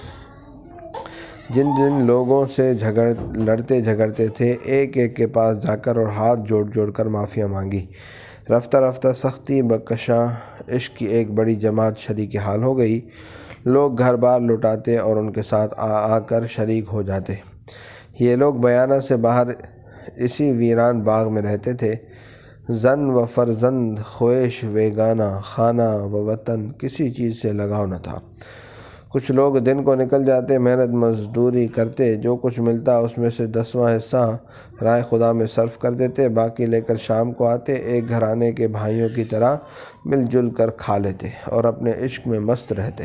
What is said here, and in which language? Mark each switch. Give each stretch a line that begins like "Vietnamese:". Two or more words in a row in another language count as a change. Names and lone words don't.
Urdu: جن لوگوں سے لڑتے جھگڑتے تھے ایک ایک کے پاس جا کر اور ہاتھ جوڑ جوڑ کر معافیاں مانگی۔ رفتہ رفتہ سختی بکشاں عشق کی ایک بڑی جماعت شریک حال ہو گئی۔ لوگ گھر بار لٹاتے اور ان کے ساتھ آ کر شریک ہو جاتے۔ یہ لوگ بیانہ سے باہر اسی ویران باغ میں رہتے تھے۔ زن و فرزند، خویش ویگانہ، خانہ و وطن، کسی چیز سے لگاؤ نہ تھا۔ کچھ لوگ دن کو نکل جاتے، محنت مزدوری کرتے، جو کچھ ملتا اس میں سے 10واں حصہ رائے خدا میں صرف کر دیتے، باقی لے کر شام کو آتے، ایک گھرانے کے بھائیوں کی طرح مل جل کر کھا لیتے اور اپنے عشق میں مست رہتے۔